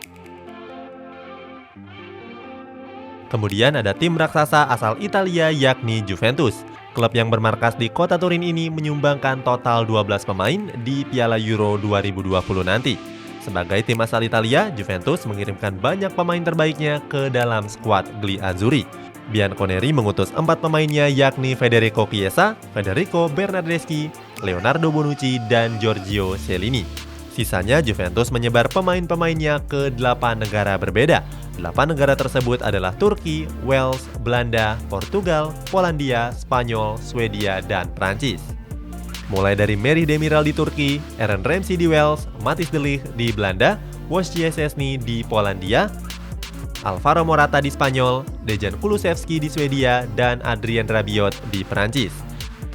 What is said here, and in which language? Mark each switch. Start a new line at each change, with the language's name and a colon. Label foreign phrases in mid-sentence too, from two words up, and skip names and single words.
Indonesian: Kemudian ada tim raksasa asal Italia yakni Juventus. Klub yang bermarkas di kota Turin ini menyumbangkan total 12 pemain di Piala Euro 2020 nanti. Sebagai tim asal Italia, Juventus mengirimkan banyak pemain terbaiknya ke dalam skuad Gli Azzurri. Bianconeri mengutus 4 pemainnya yakni Federico Chiesa, Federico Bernardeschi, Leonardo Bonucci, dan Giorgio Chiellini. Sisanya Juventus menyebar pemain-pemainnya ke 8 negara berbeda. 8 negara tersebut adalah Turki, Wales, Belanda, Portugal, Polandia, Spanyol, Swedia, dan Prancis. Mulai dari Merih Demiral di Turki, Aaron Ramsey di Wales, Matthijs de Ligt di Belanda, Wojciech Szczesny di Polandia, Alvaro Morata di Spanyol, Dejan Kulusevski di Swedia, dan Adrien Rabiot di Prancis.